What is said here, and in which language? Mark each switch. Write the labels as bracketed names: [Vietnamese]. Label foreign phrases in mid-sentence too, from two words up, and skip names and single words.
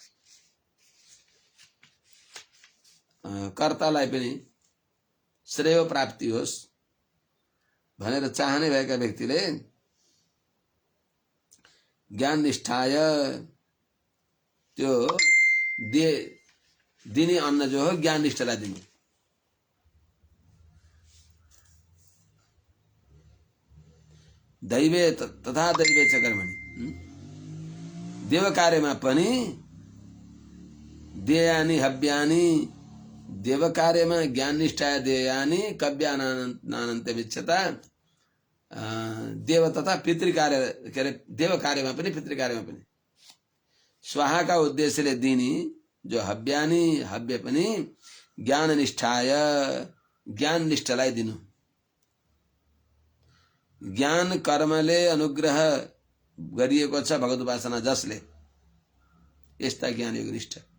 [Nepali] कर्तालाई पनि श्रेय प्राप्ति होस् भनेर चाहने भएका व्यक्तिले [Sanskrit] ज्ञान निष्ठाय [Nepali] त्यो दिने अन्न जो हो ज्ञान निष्ठालाई दिनु। [Sanskrit] दैवे तथा दैवे च कर्मणि, [Nepali] देव कार्यमा पनि [Sanskrit] देयानि हव्यानि, [Nepali] देव कार्यमा [Sanskrit] ज्ञान निष्ठा देयानि कव्यानानन्तमिच्छता, [Nepali] देव तथा पितृ कार्य के अरे देव कार्यमा पनि पितृ कार्यमा पनि स्वाहा का उद्देश्यले दिने जो हव्यानि, हव्य पनि [Sanskrit] ज्ञान निष्ठाय, [Nepali] ज्ञान निष्ठालाई दिनु। ज्ञान कर्मले अनुग्रह गरिएको छ भगवत उपासना जसले, यस्ता ज्ञान योग निष्ठा।